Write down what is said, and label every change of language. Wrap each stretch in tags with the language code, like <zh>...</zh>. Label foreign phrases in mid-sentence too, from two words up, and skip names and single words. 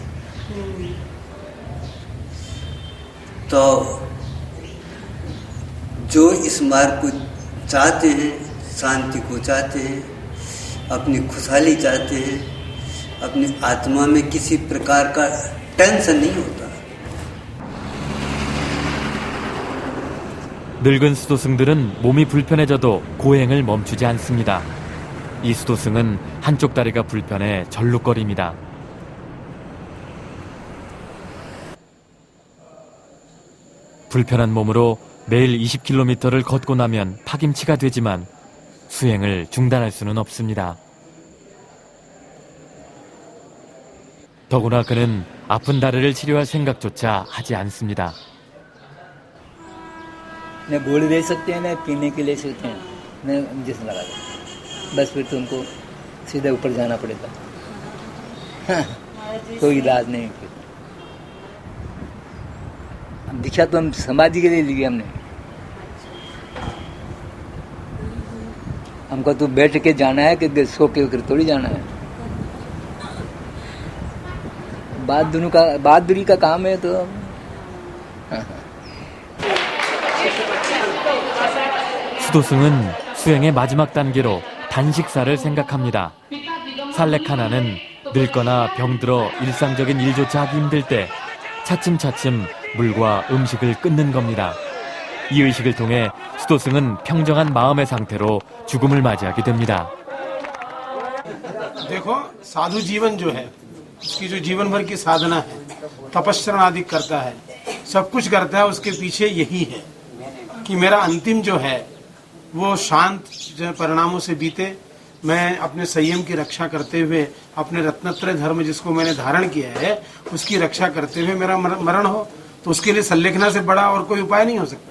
<hi>तो जो इस मार्ग को चाहते हैं, शांति को चाहते हैं, अपनी खुशहाली चाहते हैं, अपनी आत्मा में किसी प्रकार का टेंशन नहीं होता।</hi> <ko>늙은 수도승들은 몸이 불편해져도 고행을 멈추지 않습니다. 이 수도승은 한쪽 다리가 불편해 절룩거립니다. 불편한 몸으로 매일 20km를 걷고 나면 파김치가 되지만 수행을 중단할 수는 없습니다. 더구나 그는 아픈 다리를 치료할 생각조차 하지 않습니다.</ko> <hi>न गोली ले सकते हैं, न पीने के ले सकते हैं, न इंजेक्शन लगा सकते हैं। बस फिर तो उनको सीधे ऊपर जाना पड़ेगा। कोई इलाज नहीं फिर। दीक्षा तो हम समाधि के लिए ली हमने। हमको तो बैठ के जाना है कि सो के थोड़ी जाना है। बहादुरी का काम है तो</hi> <ko>수도승은 수행의 마지막 단계로 단식사를 생각합니다. 살렉 하나는 늙거나 병들어 일상적인 일조차 하기 힘들 때 차츰차츰 물과 음식을 끊는 겁니다. 이 의식을 통해 수도승은 평정한 마음의 상태로 죽음을 맞이하게 됩니다.</ko> <hi>देखो साधु जीवन जो है उसकी जो जीवन भर की साधना है, तपस्या आदि करता है, सब कुछ करता है, उसके पीछे यही है कि मेरा अंतिम जो है वो शांत परिणामों से बीते, मैं अपने संयम की रक्षा करते हुए अपने रत्नत्रय धर्म जिसको मैंने धारण किया है उसकी रक्षा करते हुए मेरा मरण हो, तो उसके लिए संलेखना से बड़ा और कोई उपाय नहीं हो सकता।</hi>